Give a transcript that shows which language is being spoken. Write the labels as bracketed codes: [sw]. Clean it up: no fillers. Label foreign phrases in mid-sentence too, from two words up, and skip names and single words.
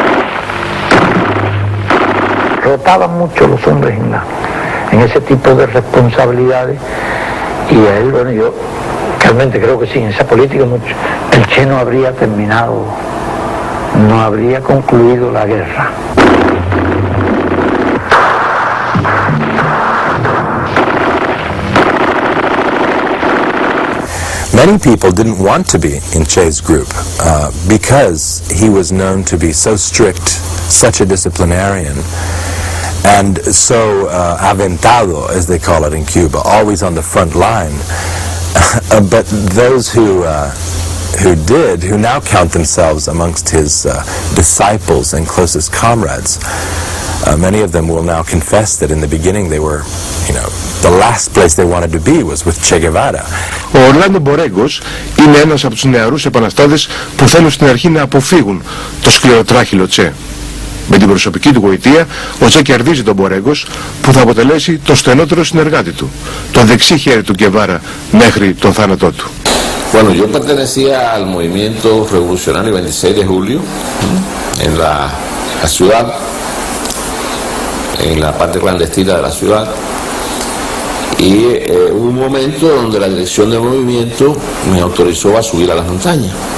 [es] Rotaban mucho los hombres en ese tipo de responsabilidades y a él, bueno, yo realmente creo que sí, en esa política mucho, el Che no habría terminado, no habría concluido la guerra. [en] Many people didn't want to be in Che's group because he was known to be so strict, such a disciplinarian, and so aventado, as they call it in Cuba, always on the front line. But those who now count themselves amongst his disciples and closest comrades, many of them will now confess that in the beginning they were, the last place they wanted to be was with Che Guevara. [el] Ο Ορλάντο Μπορέγκος είναι ένας από τους νεαρούς επαναστάτες που θέλουν στην αρχή να αποφύγουν το σκληροτράχυλο Τσε. Με την προσωπική του γοητεία, ο Τσε κερδίζει τον Μπορέγκος που θα αποτελέσει το στενότερο συνεργάτη του, το δεξί χέρι του Γκεβάρα μέχρι τον θάνατό του. [es] Bueno, yo pertenecía al movimiento revolucionario 26 de julio en la ciudad, en la parte clandestina de la ciudad, y hubo un momento donde la dirección del movimiento me autorizó a subir a las montañas.